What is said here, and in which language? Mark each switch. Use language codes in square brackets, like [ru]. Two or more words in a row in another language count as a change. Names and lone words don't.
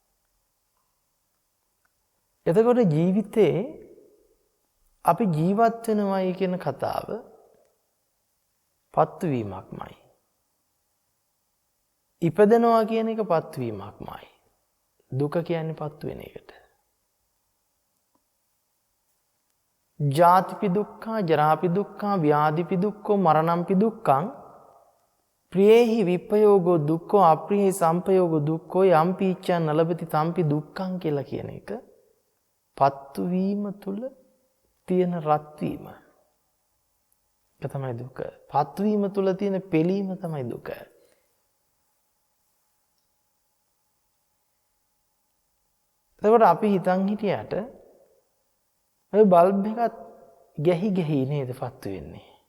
[si] එතකොට ජීවිතේ අපි ජීවත් වෙනවයි කියන කතාව පත්වීමක්මයි. ඉපදෙනවා කියන එක පත්වීමක්මයි. දුක කියන්නේ පත් වෙන එකට. [pi] ජාතිපි දුක්ඛා, ජරාපි දුක්ඛා, ව්‍යාධිපි දුක්ඛෝ, මරණම්පි දුක්ඛං ප්‍රියේහි විප්පයෝගෝ දුක්ඛෝ අප්‍රියේහි සම්පයෝගෝ දුක්ඛෝ යම්පි ඉච්ඡං නලබති තම්පි දුක්ඛං [si] කියලා කියන එක පත්තු වීම තුල තියෙන රත් වීම. ඒක තමයි දුක. පත්තු වීම තුල තියෙන පෙළීම තමයි දුක. එතකොට අපි හිතන් හිටියට ඔය බල්බ් එකත් ගැහි ගැහි නේද පත්තු වෙන්නේ.